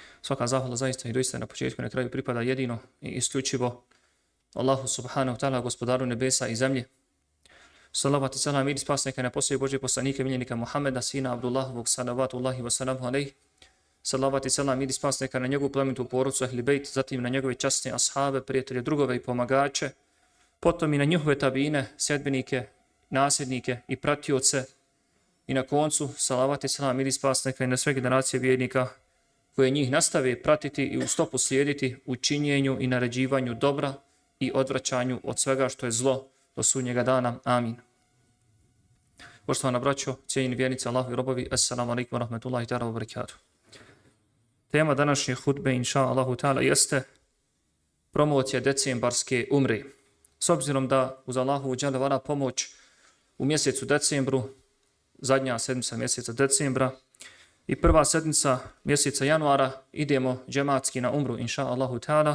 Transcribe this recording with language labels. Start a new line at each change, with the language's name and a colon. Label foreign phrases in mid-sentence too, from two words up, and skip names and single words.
Bosnian: Svaka zahvala zaista i doista na početku i na kraju pripada jedino i isključivo Allahu
Arabic: سبحانه وتعالى,
Bosnian: gospodaru nebesa i zemlje. Salavat i salam i spas neka na poslije Božje poslanike miljenika Muhammeda, sina Abdullahovog,
Arabic: صلوات الله وسلامه عليه.
Bosnian: Salavat i salam i spas neka na njegovu plemenitu porodcu Ehli Bejt, zatim na njegove časne ashabe, prijatelje, drugove i pomagače, potom i na njihove tabine, sjedbenike, nasljednike i pratioce. I na koncu, salavat i salam i spas neka i na sve generacije vjernika koje njih nastave pratiti i u stopu slijediti u činjenju i naređivanju dobra i odvraćanju od svega što je zlo do sudnjega dana. Amin. Poštovana braćo, cijenjeni vjernici, Allahu i robovi,
Arabic: السلام عليكم ورحمة الله تعالى وبركاته.
Bosnian: Tema današnje hutbe,
Arabic: إن شاء الله تعالى,
Bosnian: jeste promocija decembarske umre. S obzirom da uz
Arabic: الله جل
Bosnian: pomoć u mjesecu decembru, zadnja sedmica mjeseca decembra i prva sedmica mjeseca januara idemo džematski na umru,
Arabic: إن شاء الله تعالى.